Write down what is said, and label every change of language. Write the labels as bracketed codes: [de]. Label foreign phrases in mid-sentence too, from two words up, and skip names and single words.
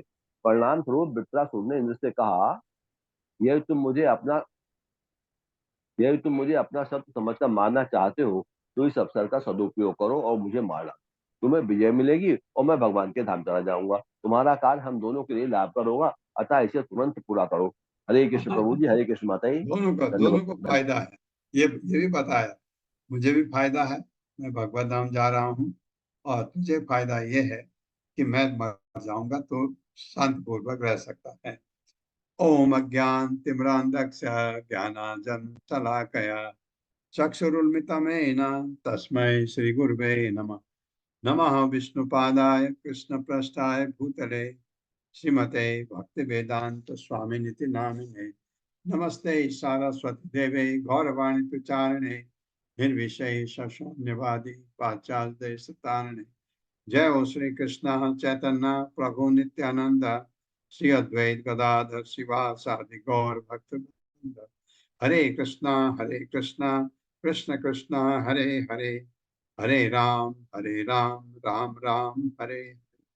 [hi] परिणाम स्वरूप वृत्रासुर ने इंद्र से कहा, यदि तुम मुझे अपना शब्द समझकर मारना चाहते हो तो इस अवसर का सदुपयोग करो और मुझे मार डालो। तुम्हें विजय मिलेगी और मैं भगवान के धाम चला जाऊंगा। तुम्हारा कार्य हम दोनों के लिए लाभकर होगा, अतः इसे तुरंत पूरा करो। हरे कृष्ण प्रभु जी, हरे कृष्ण माता जी। दोनों को फायदा है। ये भी बताया, मुझे भी फायदा है, मैं भगवत धाम जा रहा हूँ, और तुझे फायदा ये है कि मैं मर जाऊंगा तो शांति पूर्वक रह सकता है। [sa] ओम अज्ञान तिमिरान्धस्य ज्ञानांजन शलाकया चक्षुरुन्मिलितमेन तस्मै श्री गुरुवे नमः। नमः विष्णुपादाय कृष्णप्रेष्ठाय भूतले श्रीमते भक्तिवेदांत स्वामिनिति नामिने। नमस्ते सारस्वती देवे गौरवाणी प्रचारिणे निर्विशेष शून्यवादी पाश्चात्य सतारिणे। जय हो श्री कृष्ण चैतन्य प्रभु नित्यानंद श्री अद्वैत गदाधर शिवासादि गौर भक्त। हरे कृष्णा कृष्ण कृष्ण हरे हरे, हरे राम राम राम हरे